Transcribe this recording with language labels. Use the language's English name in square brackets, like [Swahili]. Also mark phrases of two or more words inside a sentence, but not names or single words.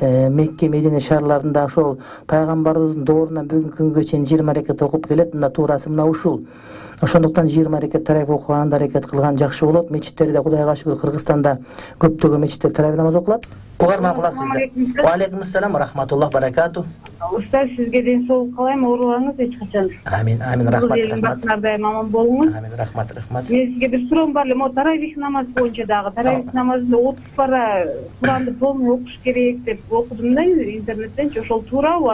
[Kyrgyz] Мекке, Медине шаарларында ошол пайгамбарыбыздын доорунан бүгүнкү күнгө чейин 20 рекет окуп келет. Мына туурасы мына ушул. Ошондуктан 20 рекет таравих окуганды аракет кылган жакшы болот. Мечиттерде Кудайга шүгүр Кыргызстанда көптөгөн мечитте таравих намаз окулат. Угарман, кулак сизде. [Arabic] وعليكم السلام ورحمة الله وبركاته. [Kyrgyz] Устаз, сизге ден соолук каалайм, оорубаңыз эч качан. Амин, рахмат. Бактыңарда маман болуңуз. Амин, рахмат. Мен сизге бир суроом бар эле, мо таравих намаз боюнча дагы. Таравих намазында 30 пара Куранды полный окуш керек деп окудум да интернеттен. Ошол туурабы?